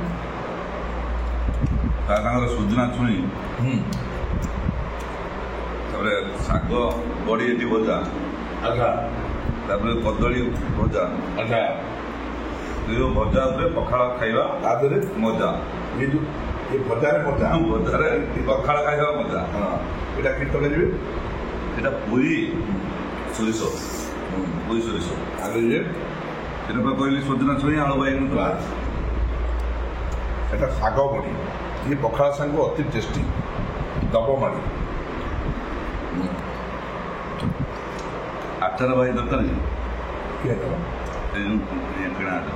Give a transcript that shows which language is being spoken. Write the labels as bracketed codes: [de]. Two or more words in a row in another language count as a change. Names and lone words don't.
[or] ତା ସାଙ୍ଗରେ ସୁଜନା ଛୁଇଁ ତାପରେ ଶାଗ ବଡ଼ି ଏଠି ଭଜା ଆଚ୍ଛା ତାପରେ କଦଳୀ ଭଜା ଆଚ୍ଛା ଏ ଯେଉଁ ଭଜା ଉପରେ ପଖାଳ ଖାଇବା ତା ଦେହରେ ମଜା। ଏ ଯେଉଁ ଏ ଭଜାରେ ମଜା ଭଜାରେ ପଖାଳ ଖାଇବା ମଜା। ହଁ ଏଇଟା କେତେ ଟଙ୍କା ଏଟା ପୁରି ସରିଷ ପୁରି ସରିଷ ଆଗେ ଯେ এটা କହିଲି ସଜନା ଛୁଇଁ ଆଳୁ ବାଇଗଣ এটা ଶାଗ ବଡ଼ି ଇଏ ପଖାଳ ସାଙ୍ଗକୁ ଅତି ଟେଷ୍ଟି ଦବ ମାଡ଼ି ଆଚାର ଭାଇ ଦରକାର କି କିଏ ଦେବ ଏଇ ଯେଉଁ କିଣା